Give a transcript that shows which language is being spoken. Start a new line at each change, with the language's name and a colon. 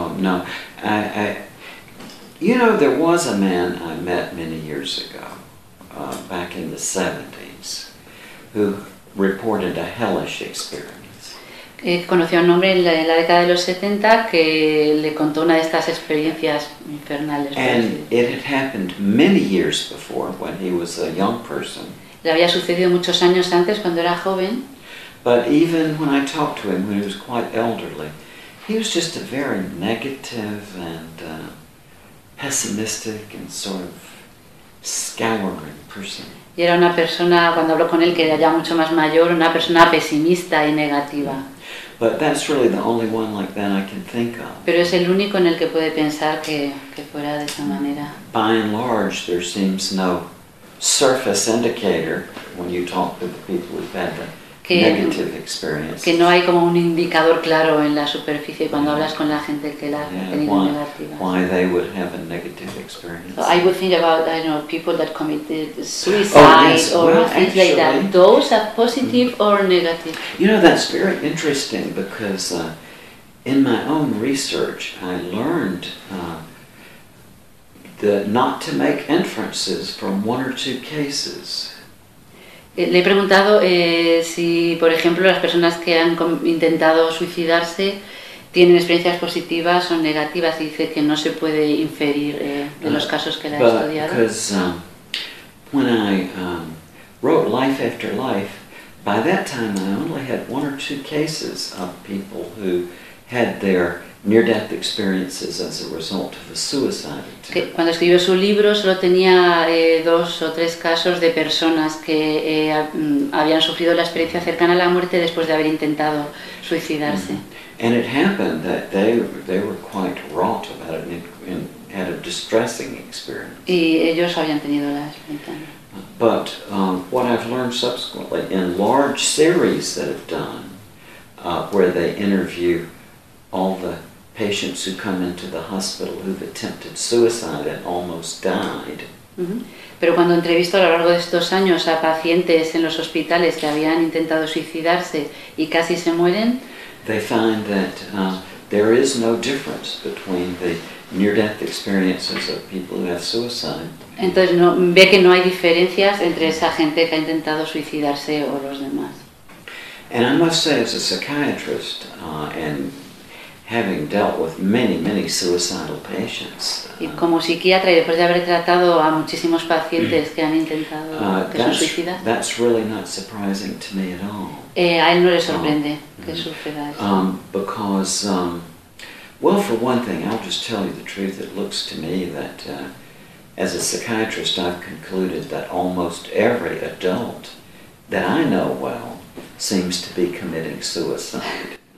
English: No, there was a man I met many years ago, back in the 70s, who reported a hellish experience.
Spanish: Conocí a un hombre en la década de los 70 que le contó una de estas experiencias infernales.
English: And it had happened many years before when he was a young person.
Spanish: Le había sucedido muchos años antes cuando era joven.
English: But even when I talked to him when he was quite elderly, he was just a very negative and pessimistic and sort of scouring person.
Spanish: Y era una persona, cuando habló con él, que era ya mucho más mayor, una persona pesimista y negativa.
English: But that's really the only one like that I can think of.
Spanish: Pero es el único en el que puede pensar que fuera de esa manera.
English: By and large, there seems no surface indicator when you talk to the people who've had the negative experience.
Spanish: Que no hay como un indicador claro en la superficie cuando hablas con la gente que la ha tenido negativa.
English: Why they would have a negative experience. So I would think about, people that committed suicide things like that. Those are positive or negative? You know, that's very interesting because in my own research I learned not to make inferences from one or two cases.
Spanish: Le he preguntado si, por ejemplo, las personas que han intentado suicidarse tienen experiencias positivas o negativas, y dice que no se puede inferir de los casos que la ha estudiado.
English: Because when I wrote Life After Life, by that time I only had one or two cases of people who had their near-death experiences as a result of a suicide attempt.
Spanish: Que cuando escribió su libro solo tenía dos o tres casos de personas que habían sufrido la experiencia cercana a la muerte después de haber intentado suicidarse. Mm-hmm.
English: And it happened that they were quite wrought about it and had a distressing experience.
Spanish: Y ellos habían tenido la experiencia.
English: But what I've learned subsequently in large series that I've done, where they interview all the patients who come into the hospital who've attempted suicide and almost died. Mm-hmm.
Spanish: Pero cuando entrevisto a lo largo de estos años a pacientes en los hospitales que habían intentado suicidarse y casi se mueren,
English: they find that there is no difference between the near-death experiences of people who have suicide.
Spanish: Entonces no, ve que no hay diferencias entre esa gente que ha intentado suicidarse o los demás.
English: And I must say, as a psychiatrist, and having dealt with many, many suicidal patients.
Spanish: Y como psiquiatra y después de haber tratado a muchísimos pacientes que han intentado que se suicidan.
English: That's really not surprising to me at all.
Spanish: A él no le sorprende que sufra eso.
English: Because, well, for one thing, I'll just tell you the truth. It looks to me that, as a psychiatrist, I've concluded that almost every adult that I know well seems to be committing suicide.